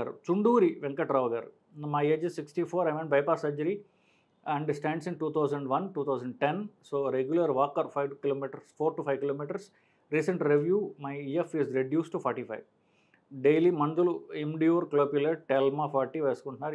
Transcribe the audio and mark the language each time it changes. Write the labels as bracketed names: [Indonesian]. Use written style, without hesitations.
[English] చుండూరి వెంకట్రావు గారు. My age is 64. I went bypass surgery and stands in 2001, 2010. So regular walker 5 kilometers, 4 to 5 kilometers. Recent review, my EF is reduced to 45. [Telugu] Daily మందులు ఇమ్డ్యూర్, క్లోపిలర్, టెల్మా 40 వేసుకుంటున్నారు.